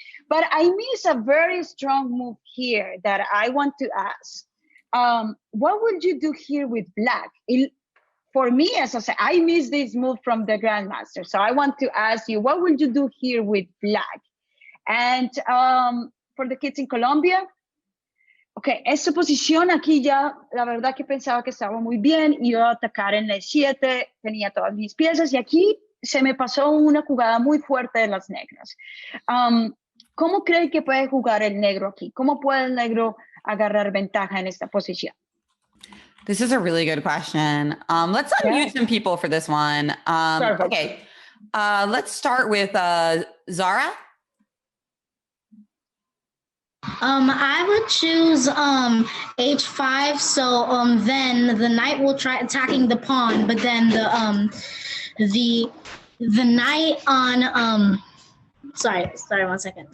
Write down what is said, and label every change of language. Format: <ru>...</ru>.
<en>But I miss a very strong move here that I want to ask. What would you do here with black? For me, as I said, I miss this move from the grandmaster. So I want to ask you, what would you do here with black? And for the kids in Colombia, okay,</en> <es>esta posición aquí ya, la verdad que pensaba que estaba muy bien, iba a atacar en la e7, tenía todas mis piezas, y aquí se me pasó una jugada muy fuerte de las negras. ¿Cómo cree que puede jugar el negro aquí? ¿Cómo puede el negro agarrar ventaja en esta posición?</es> <en>This is a really good question. Let's unmute some people for this one. Okay, let's start with Zara. I would choose h5. So then the knight will try attacking the pawn, but then the knight on sorry 1 second.</en>